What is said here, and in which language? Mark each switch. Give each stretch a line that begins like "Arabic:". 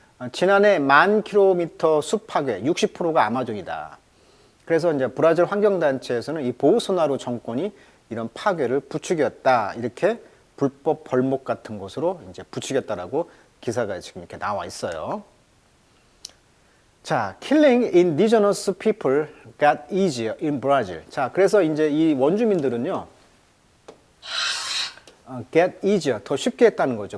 Korean: 지난해 10,000km 숲 파괴 60%가 아마존이다. 그래서 이제 브라질 환경단체에서는 이 보우소나루 정권이 이런 파괴를 부추겼다, 이렇게 불법 벌목 같은 것으로 이제 부추겼다라고 기사가 지금 이렇게 나와 있어요.
English: 자, killing indigenous people got easier in Brazil.
Korean: 자, 그래서 이제 이 원주민들은요,
English: get easier,
Korean: 더 쉽게 했다는 거죠.